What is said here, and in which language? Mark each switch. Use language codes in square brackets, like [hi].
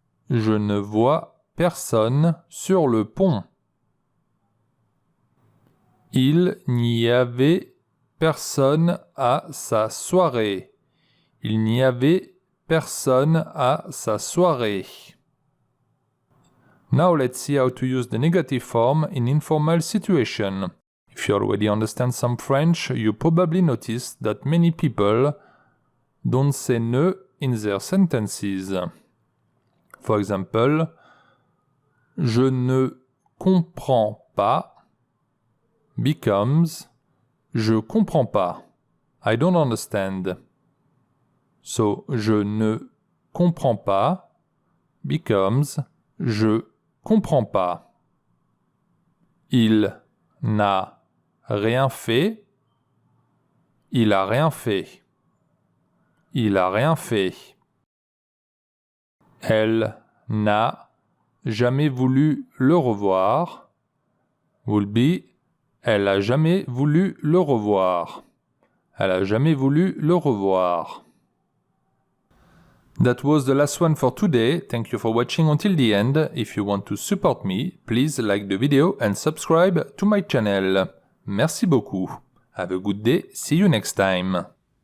[fr] Je ne vois personne sur le pont. Il n'y avait personne à sa soirée. Il n'y avait personne à sa soirée. [en] Now let's see how to use the negative form in informal situation. If you already understand some French, you probably noticed that many people don't say ne in their sentences. For example, [fr] je ne comprends pas [en] becomes [fr] je comprends pas. [en] I don't understand. So, [fr] je ne comprends pas [en] becomes [fr] je comprends pas. Il n'a rien fait. Il a rien fait. Il a rien fait. Elle n'a jamais voulu le revoir. [en] Will be, [fr] elle a jamais voulu le revoir. Elle a jamais voulu le revoir. [en] That was the last one for today. Thank you for watching until the end. If you want to support me, please like the video and subscribe to my channel. [fr] Merci beaucoup. [en] Have a good day. See you next time.